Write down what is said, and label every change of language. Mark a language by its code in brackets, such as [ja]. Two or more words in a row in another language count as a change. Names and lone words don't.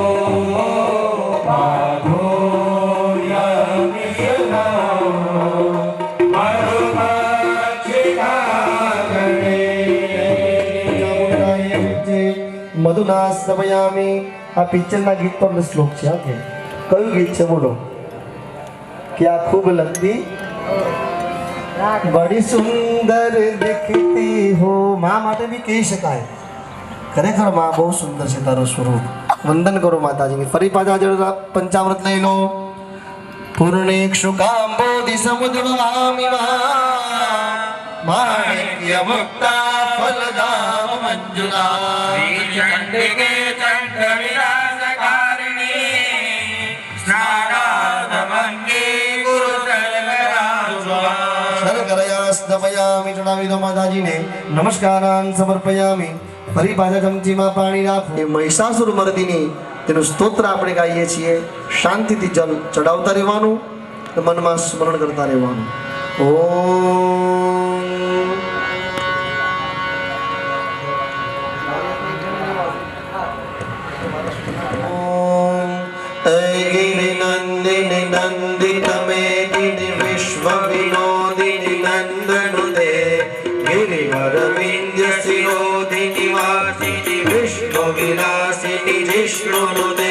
[sa] मधुना समयामी [gu] आ पिक्चરના ગીત પર શ્લોક છે ઓકે કયું ગીત છે બોલો કે આ ખૂબ લગતી [hi] बड़ी सुंदर दिखती हो [gu] માં માટે બી કહી શકાય ખરેખર માં બહુ સુંદર છે તારું સ્વરૂપ વંદન કરો માતાજીની ફરી પાછા જરા પંચામૃત લઈ લો [sa] પૂર્ણેક્ષુ કાંબોધિ સમુદ્રવામી માણિક્ય મુક્તા ફલદામ મંજુલા श्रीचण्डिके चण्डविनाशकारिणी स्नानार्थमङ्गे कुरु सर्वराजुवा शर्करयास्तमयामि [gu] ચઢાવી દો માતાજીને [sa] नमस्कारान् समर्पयामि [gu] ફરી પાછા ચમચીમાં પાણી રાખો એ મહિષાસુર મર્દિની તેનું સ્તોત્ર આપણે ગાઈએ છીએ શાંતિથી જલ ચડાવતા રહેવાનું મનમાં સ્મરણ કરતા રહેવાનું [sa] ઓમ गिरिनन्दिनि नन्दितमेदिनि विश्वविनोदिनि नन्दनुते गिरिवरविन्द्यशिरोधिनि वासिनि विष्णुविलासिनि जिष्णुनुते